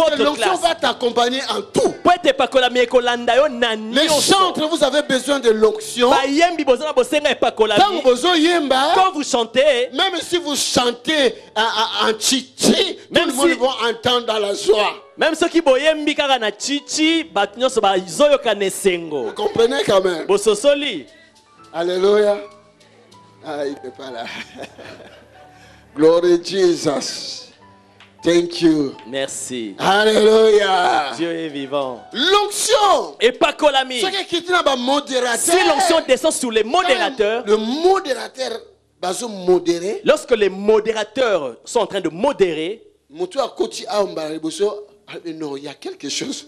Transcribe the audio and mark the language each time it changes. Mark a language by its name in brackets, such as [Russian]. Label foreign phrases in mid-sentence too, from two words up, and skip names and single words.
[French] Parce que l'onction va t'accompagner en tout. Les chantres, vous avez besoin de l'onction. Quand vous chantez, même si vous chantez en chichi, tout le monde va entendre dans la joie. Même ceux qui [Lingala] boyembi kaka na chichi, batinyoso ba izoyoka nesengo. [French] Vous comprenez quand même? [Lingala] Bososoli. [French] Alléluia. Ah, il n'est pas là. [English] Glory Jesus. Thank you. [French] Merci. Alléluia. Dieu est vivant. L'onction. Et pas colami. Si l'onction descend sur les modérateurs, le modérateur va modérer. Lorsque les modérateurs sont en train de modérer, non, il y a quelque chose.